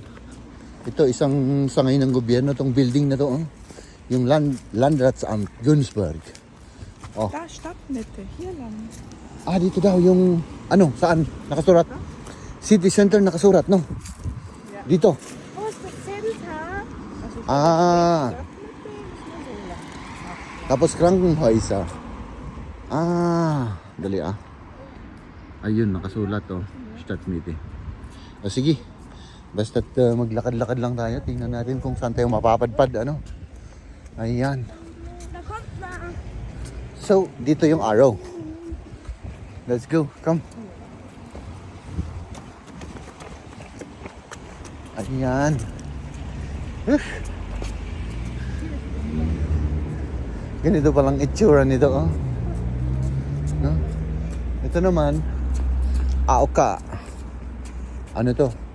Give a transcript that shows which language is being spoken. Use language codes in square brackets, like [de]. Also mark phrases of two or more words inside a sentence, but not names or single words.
[tl] Ito, isang sangay ng gobyerno, tong building na to. Oh. Yung Landratsamt Günzburg. Oh. [de] Da, Stadtmitte, hier lang. [tl] Ah, dito daw yung, ano, saan? Nakasurat? [en] City Center [tl] nakasurat, no? [de] Ja. [tl] Dito. [de] Wo ist das Center? Also, Ah. Stadtmitte ist nur so lang. [tl] Tapos Krankenhäuser. Ah, dali ah. Ayun, nakasulat to. Stadtmitte. O sige. Basta't maglakad-lakad lang tayo. Tingnan natin kung saan tayo mapapadpad. Ano? Ayan. [de] Da kommt man. So, [tl] dito yung [en] arrow. Let's go. Come. [tl] Ayan. Ganito palang itsura nito. Oh. No? Ito naman. Aoka. Ano to?